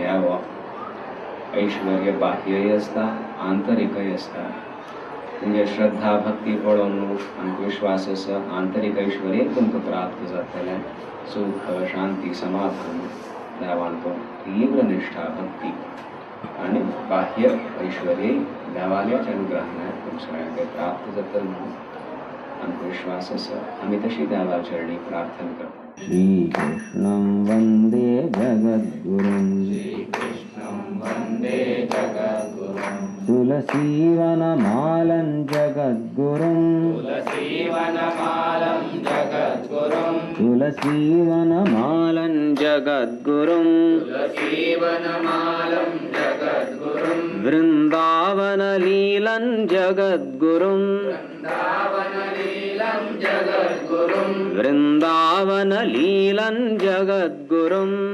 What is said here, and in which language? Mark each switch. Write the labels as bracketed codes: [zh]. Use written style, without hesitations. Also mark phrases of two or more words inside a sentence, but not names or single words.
[kok] यावं ऐश्वर्य बाह्यय आसता आंतरिकय आसता तुमगे श्रद्धा भक्ती पळोवन आमकां विश्वास आसा आंतरीक ऐश्वर्य तुमकां प्राप्त जातलें सुख शांती समाधान देवान तो तीव्र निष्ठा भक्ती आनी बाह्य ऐश्वर्य देवाल्याच्या अनुग्रहान तुमच्या प्राप्त जातलें म्हणून आमकां विश्वास आसा आमी तशी देवा चरणी प्रार्थना करता [sa] श्रीकृष्णं वन्दे जगद्गुरुं वन्दे जगद्गुरुं तुलसीवनमालं जगद्गुरुं तुलसीवनमालं जगद्गुरुं वृन्दावनलीलं जगद्गुरुं वृन्दावनलीलं जगद्गुरुं